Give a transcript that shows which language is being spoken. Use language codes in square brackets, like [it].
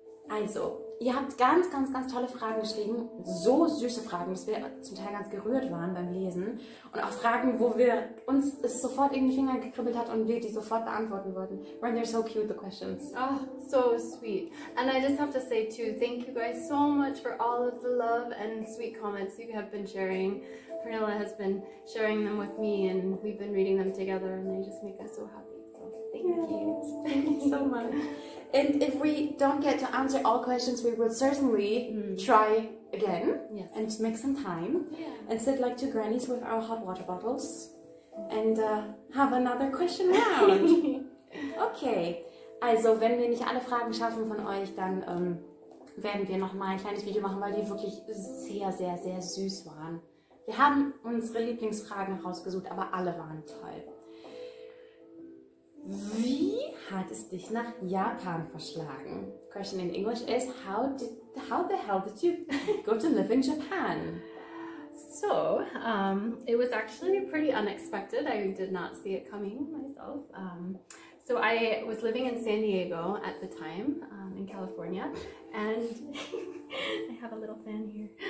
[de] Also, ihr habt ganz, ganz, ganz tolle Fragen geschrieben. So süße Fragen, dass wir zum Teil ganz gerührt waren beim Lesen. Und auch Fragen, wo wir uns es sofort in die Finger gekribbelt hat und wir die sofort beantworten wollten. [en] When they're so cute, the questions. Oh, so sweet. And I just have to say too, thank you guys so much for all of the love and sweet comments you have been sharing. Pernilla has been sharing them with me and we've been reading them together and they just make us so happy. So thank you. Thank you so much. And if we don't get to answer all questions, we will certainly try again and make some time and sit like 2 grannies with our hot water bottles and have another question round. [de] Okay, also wenn wir nicht alle Fragen schaffen von euch, dann werden wir noch mal ein kleines Video machen, weil die wirklich sehr, sehr, sehr süß waren. Wir haben unsere Lieblingsfragen rausgesucht, aber alle waren toll. Wie hat es dich nach Japan verschlagen? [en] Question in English is, how the hell did you go to live in Japan? So, it was actually pretty unexpected. I did not see it coming myself. So I was living in San Diego at the time, in California, and I have a little fan here.